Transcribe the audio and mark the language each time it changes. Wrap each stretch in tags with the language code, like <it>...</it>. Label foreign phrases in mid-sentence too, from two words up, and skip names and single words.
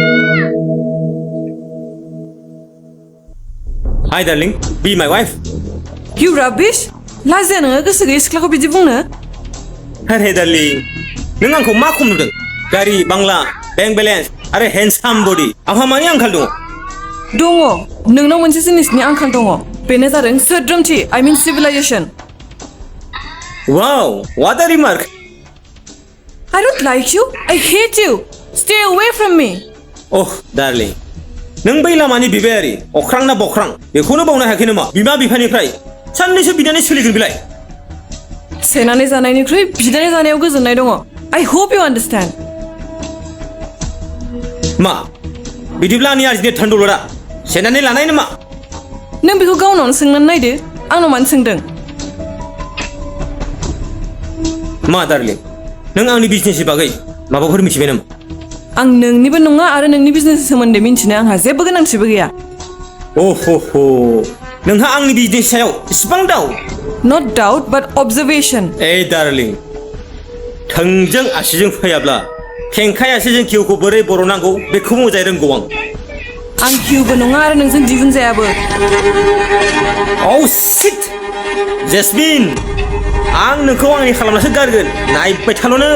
<en>Hi darling, be my wife. You rubbish?</en> <brx>लाजिया नोङो गोसो गैयै सिख्लाखौ बिदि बुंनो? अरे डार्लिं नों आंखौ मा खम नुदों गारि बांला बेंक बेलेन्स आरो हेन्डसाम बडि आंहा मानि आंखाल दङ दङ नोंनाव मोनसे जिनिसनि आंखाल दङ बेनो जादों सोद्रोमथि</brx> <en>I mean civilization. Wow what a remark I don't like you. I hate you. Stay away from me.</en> <brx>ओह डार्लिं नों बै लामानि बिबायारि अख्रां ना बख्रां बेखौनो बावनो हायाखै नामा बिमा बिफानिफ्राय साननैसो बिनानै सोलिगोन बिलाय सेनानै जानायनिख्रुइ बिनानै जानायाव गोजोननाय दङ.</brx> <en>I hope you understand.</en> <brx>मा बिदिब्ला आंनि आरजिनाय धोन दौलतआ सेनानै लानाय नामा नों बेखौ गावनावनो सोंनानै नायदो आंनाव मानो सोंदों मा डार्लिं नों आंनि बिजनेसनि बागै माबाफोर मिथिबाय नामा आं नोंनिबो नङा आरो नोंनि बिजनेसनि सोमोन्दै मिन्थिनो आंहा जेबो गोनांथिबो गैया. ओहो नोंहा आंनि बिजनेस सायाव इसिबां डाउट</brx> <en>Not doubt but observation.</en> <brx>ए डार्लिं थोंजों आसिजों फैयाब्ला खेंखाय आसिजों किउखौ बोरै बर'नांगौ बेखौ मोजाङै रोंगौ आं किउबो नङा आरो नोंजों दिहुनजायाबो.</brx> <en>Oh shit</en> <brx>जेसमिन आं नोंखौ आंनि खालामनासो गारगोन नायबाय थाल'</brx>